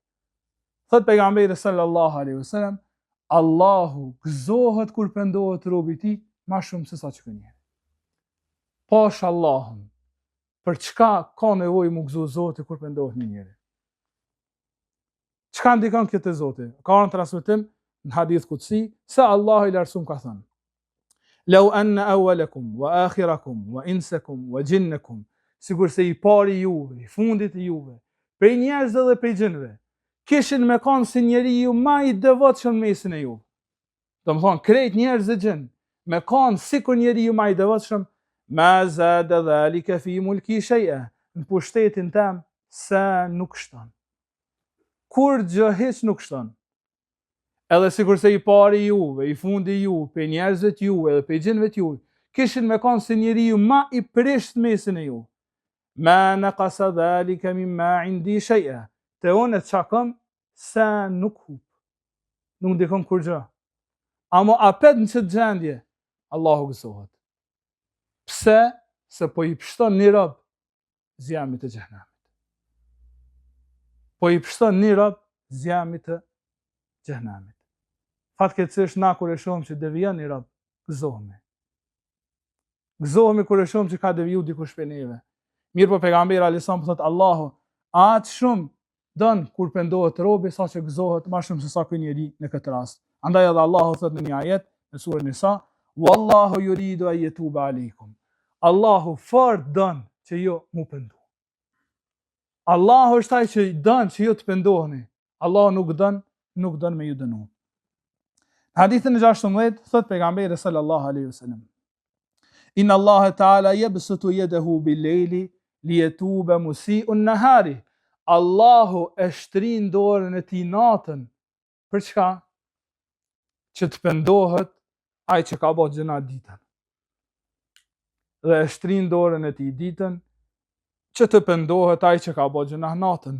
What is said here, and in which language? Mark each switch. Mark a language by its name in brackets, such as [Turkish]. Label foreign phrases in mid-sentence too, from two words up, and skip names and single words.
[Albanian] Thot pejgamberi [Arabic] صلى الله عليه وسلم, [Albanian] Allahu gëzohet kur pendohet robi i tij më shumë se sa çka njeri. Pash Allahun, për çka ka nevojë mu gëzo Zoti kur pendohet një njeri? Çka ndikon këtë Zoti? Ka në transmetim në hadith kutsi se Allahu i lartësuar ka thënë: [Arabic] "لو أن أولكم وآخركم وإنسكم وجنكم", [Albanian] sigur se i pari juve, i fundit i juve, prej njerëzve dhe prej gjinëve, kishin me kanë si njeriu më i devotshëm në mesin e juve. Do të thonë krejt njerëz dhe gjin, me kanë sikur njeriu më i devotshëm, [Arabic] ما زاد ذلك في ملكي شيئا, [Albanian] në pushtetin tim sa nuk shton. Kur gjë hiç nuk shton. Edhe sikur se i pari juve, i fundi juve, pe njerëzve të juve dhe pe gjinëve të juve, kishin me kanë si njeriu më i prisht në mesin e juve. [Arabic] ما نقص ذلك مما عندي شيئا. [Albanian] Te unë të çakam sa nuk hup. Nuk ndikon kur gjë. Amo apet në çdo gjendje, Allahu gëzohet. Pse? Se po i pështon një rob zjamit të xhenemit. Po i pështon një rob zjamit të xhenemit. Fatkeqësisht na kur e shohim që devijon një rob, gëzohemi. Gëzohemi kur e shohim që ka deviju dikush prej neve. Mirë po pejgamberi [Arabic] عليه السلام [Albanian] thotë Allahu aq shumë don kur pendohet robi sa që gëzohet më shumë se sa ky njeri në këtë rast. Andaj edhe Allahu thotë në një ajet në surën Nisa, [Arabic] والله يريد أن يتوب عليكم. [Albanian] Allahu fort don që ju mu pendu. Allahu është ai që don që ju të pendoheni. Allahu nuk don me ju dënu. Hadithin e 16 thot pejgamberi [Arabic] صلى الله عليه وسلم إن الله تعالى يبسط يده بالليل ليتوب مسيء النهار. [Albanian] Allahu e shtrin dorën e tij natën. Për çka? Që të pendohet ai që ka bërë gjëna ditën. Dhe e shtrin dorën e tij ditën që të pendohet ai që ka bërë gjëna natën.